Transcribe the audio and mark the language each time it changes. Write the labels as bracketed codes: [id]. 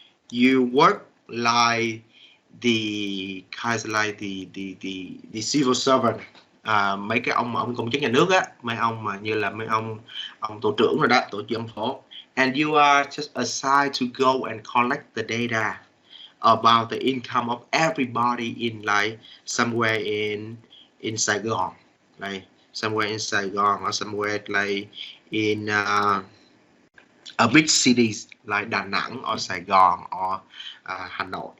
[en] You work like the kind of like the civil servant. [vi] Mấy cái ông công chức nhà nước á, mấy ông mà như là mấy ông tổ trưởng rồi đó, tổ trưởng phố. [en] And you are just assigned to go and collect the data about the income of everybody in like somewhere in Saigon, like somewhere in Saigon or somewhere like in a big cities like Đà Nẵng or Saigon or Hà Nội.